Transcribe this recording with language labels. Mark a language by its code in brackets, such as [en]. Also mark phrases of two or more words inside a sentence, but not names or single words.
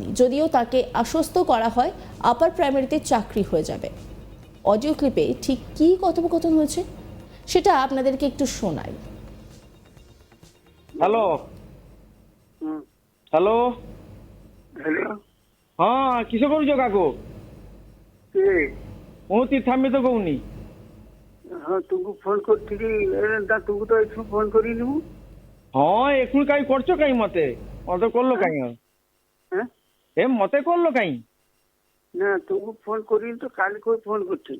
[bn] যদিও তাকে আশ্বস্ত করা হয় আপার প্রাইমারিতে চাকরি হয়ে যাবে। অডিও ক্লিপে ঠিক কী কথোপকথন হয়েছে সেটা আপনাদেরকে একটু শোনাই। [en] hello hello হ্যালো, [bn] হ্যাঁ কিসে করছো কাকু? কে? [or] ମୁଁ ତୀର୍ଥାମ୍ବିତ କହୁନି। ହଁ ତୁମକୁ ଫୋନ କରିଥିଲି, ତୁମକୁ ତ ଏଠୁ ଫୋନ କରିନି ମୁଁ। ହଁ ଏଖୁଣି କାଇଁ କରୁଛ କାଇଁ ମତେ ମତେ କଲ କାଇଁ ହେଁ? ଏ ମତେ କଲ କାଇଁ? ନା ତୁମକୁ ଫୋନ କରିନି ତ, କାଲି କୋଉ ଫୋନ କରିଥିଲି।